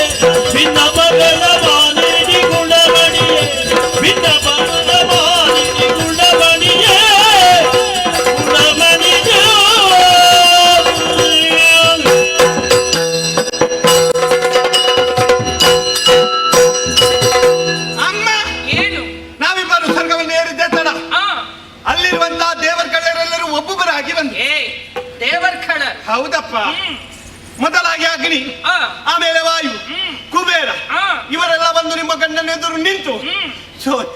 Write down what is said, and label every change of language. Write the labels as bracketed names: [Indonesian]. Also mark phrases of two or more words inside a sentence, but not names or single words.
[Kannada] ಭಿನ್ನ ಪಗಲ ಮಾಲಿನಿ ಗುಣಮಣಿಯೇ ಭಿನ್ನ ಪಗಲ ಮಾಲಿನಿ ಗುಣಮಣಿಯೇ ಗುಣಮಣಿಯೇ ಅಮ್ಮ, ಏನು? ನಾವಿಬ್ಬರು ಸ್ವರ್ಗವನ್ನು ಏರಿದ್ದೆ ತಡ. ಆ ಅಲ್ಲಿರುವಂತಹ ದೇವರ ಕಳ್ಳರೆಲ್ಲರೂ ಒಬ್ಬೊಬ್ಬರಾಗಿ ಬಂದು. ದೇವರ್ಖಳ. ಹೌದಪ್ಪ. ಮೊದಲಾಗಿ ಅಗ್ನಿ, ಆ ಆಮೇಲೆ ವಾಯು, ಕುಬೇರ, ಆ. ಇವರೆಲ್ಲ ಬಂದು ನಿಮ್ಮ ಗಂಡನ ಎದುರು ನಿಂತು ಸೋತು